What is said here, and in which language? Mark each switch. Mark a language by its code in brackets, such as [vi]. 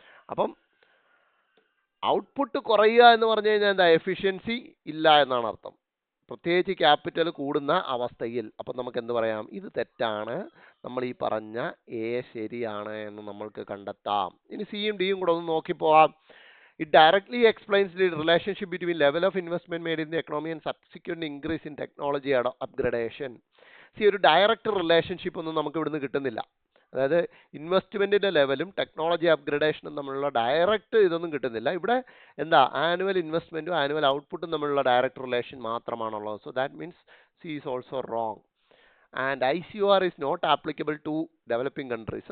[ml] അപ്പം ഔട്ട്പുട്ട് കുറയുക എന്ന് പറഞ്ഞു കഴിഞ്ഞാൽ എന്താ? എഫിഷ്യൻസി ഇല്ല എന്നാണ് അർത്ഥം, പ്രത്യേകിച്ച് ക്യാപിറ്റൽ കൂടുന്ന അവസ്ഥയിൽ. അപ്പം നമുക്ക് എന്ത് പറയാം? ഇത് തെറ്റാണ്, നമ്മൾ ഈ പറഞ്ഞ എ ശരിയാണ് എന്ന് നമ്മൾക്ക് കണ്ടെത്താം. ഇനി സിയും ഡിയും കൂടെ ഒന്ന് നോക്കിപ്പോവാം. [en] It directly explains the relationship between level of investment made in the economy and subsequent increase in technology upgradation. [ml] See, ഒരു ഡയറക്റ്റ് റിലേഷൻഷിപ്പ് ഒന്നും നമുക്ക് ഇവിടുന്ന് കിട്ടുന്നില്ല. അതായത് ഇൻവെസ്റ്റ്മെന്റിന്റെ ലെവലും ടെക്നോളജി അപ്ഗ്രഡേഷനും തമ്മിലുള്ള ഡയറക്റ്റ് ഇതൊന്നും കിട്ടുന്നില്ല. ഇവിടെ എന്താ? ആനുവൽ ഇൻവെസ്റ്റ്മെന്റും ആനുവൽ ഔട്ട്പുട്ടും തമ്മിലുള്ള ഡയറക്റ്റ് റിലേഷൻ മാത്രമാണുള്ളത്. [en] So that means C is also wrong. And ICOR is not applicable to developing countries.